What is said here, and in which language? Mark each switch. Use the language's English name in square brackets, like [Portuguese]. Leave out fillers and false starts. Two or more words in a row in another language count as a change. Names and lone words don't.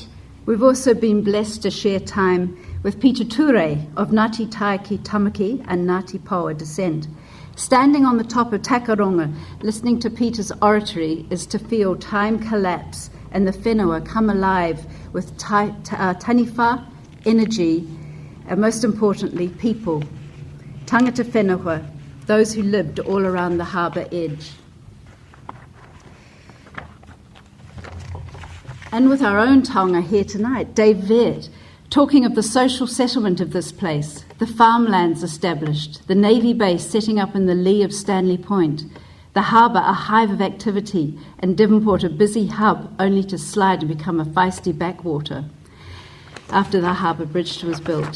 [English] We've also been blessed to share time with Peter Ture of Ngāti Taiki Tamaki and Ngāti Paoa descent. Standing on the top of Takaronga, listening to Peter's oratory is to feel time collapse and the whenua come alive with taniwha, energy, and most importantly, people. [Māori] Tangata whenua, [English] those who lived all around the harbour edge. And with our own taonga here tonight, Dave Vert, talking of the social settlement of this place, the farmlands established, the Navy base setting up in the lee of Stanley Point, the harbour a hive of activity, and Devonport a busy hub only to slide and become a feisty backwater after the harbour bridge was built.